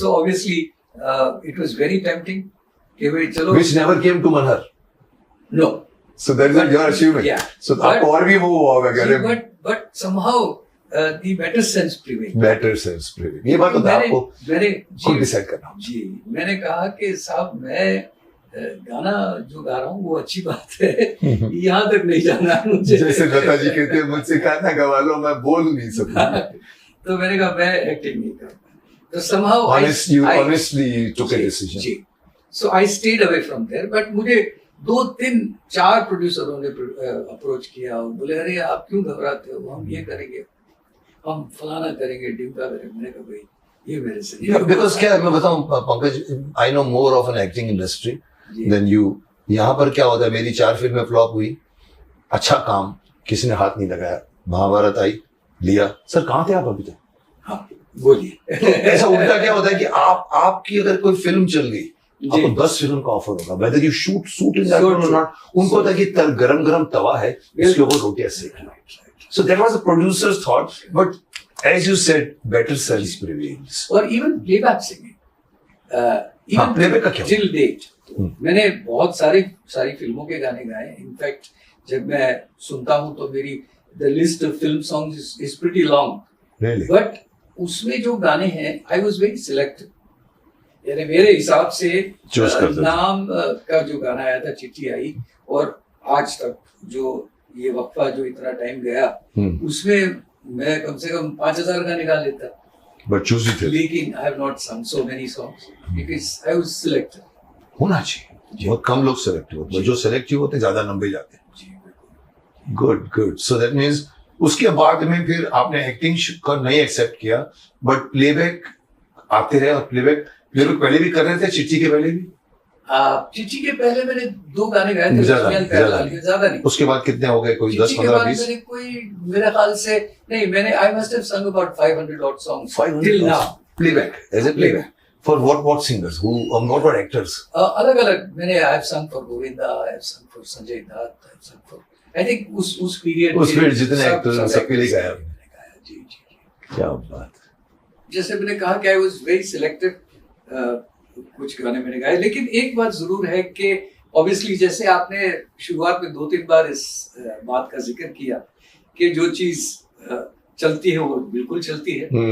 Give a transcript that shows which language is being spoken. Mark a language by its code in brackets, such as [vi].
[en] So obviously it was very tempting. [hi] कि भाई चलो. [en] Which never came to Manhar. No. So that is your achievement. Yeah. So But- [hi] आपको और भी वो हुआ होगा कि अरे [en] But somehow the better sense prevailed. better sense prevail. [hi] ये बात तो था आपको मैंने खुद डिसाइड करना. जी मैंने कहा कि साहब मैं गाना जो गा रहा हूँ वो अच्छी बात है, यहाँ तक नहीं जाना है मुझे. जैसे लता जी कहते हैं मुझसे गाना गवा लो मैं बोल नहीं सकता. तो मैंने कहा मैं एक्टिंग नहीं करूँगा. [en] तो somehow honestly took a decision. [hi] Ji. [en] So I stayed away from there. [hi] But मुझे 2-3-4 प्रोड्यूसरों ने अप्रोच किया और बोले अरे आप क्यों घबराते हो, हम ये करेंगे, हम फलाना करेंगे, ढिमका करेंगे. मैंने कहा भाई ये मेरे से नहीं. [en] because [hi] क्या है मैं बताऊं [en] Pankaj, I know more of an acting industry than you. [hi] यहाँ पर क्या होता है, मेरी 4 फिल्में फ्लॉप हुई, अच्छा काम किसी ने हाथ नहीं लगाया, महाभारत आई, लिया. सर कहाँ थे आप अभी तक? हाँ बोलिए. ऐसा उल्टा क्या होता है कि आपकी अगर कोई फिल्म चल गई आपको 10 फिल्म का ऑफर होगा, [en] whether you shoot in that [hi] और नॉट. उनको होता है कि गरम गरम तवा है, इसके ऊपर रोटियां सेकना. [en] So that was the producers thought. But as you said, better sense prevails. और even playback singing. Even [hi] playback का क्या? [en] Till date. [hi] मैंने बहुत सारी फिल्मों के गाने गाए. [en] in fact [hi] जब मैं सुनता हूँ तो मेरी [en] the list of film songs is pretty long. Really? But [hi] उसमें जो गाने हैं, [en] I was very selective. [hi] यानी मेरे हिसाब से नाम का जो गाना आया था, चिट्ठी आई, और आज तक जो ये वक्फा जो इतना टाइम गया, उसमें मैं कम से कम 5000 गाने गा लेता. [en] But choosy थे. लेकिन I have not sung so many songs because I was selective. [hi] होना चाहिए. बहुत कम लोग सेलेक्टिव होते हैं, जो सेलेक्टिव होते हैं ज्यादा नंबर जाते हैं. गुड. [en] so that means [hi] उसके बाद में फिर आपने एक्टिंग का नहीं एक्सेप्ट किया, बट प्लेबैक आते रहे. और प्लेबैक पहले भी कर रहे थे, चिट्ठी के पहले भी? चिट्ठी के पहले मैंने 2 गाने गाए थे, ज्यादा नहीं. उसके बाद कितने हो गए, कोई 10, 15, 20? मैंने कोई मेरे ख्याल से नहीं, मैंने [en] I must have sung about 500 odd songs till now. Playback, as a playback. For what singers? Who, what actors? अलग मैंने I have sung for Govinda, I have sung for Sanjay Dutt, I have sung for, I think उस period [hi] जितने actors हैं सबके लिए गाया. जी. क्या बात. जैसे मैंने कहा कि [en] I was very selective. [hi] कुछ गाने मैंने गाए, लेकिन एक बात जरूर है कि ऑब्वियसली जैसे आपने शुरुआत में 2-3 बार इस बात का जिक्र किया कि जो चीज चलती है वो बिल्कुल चलती है.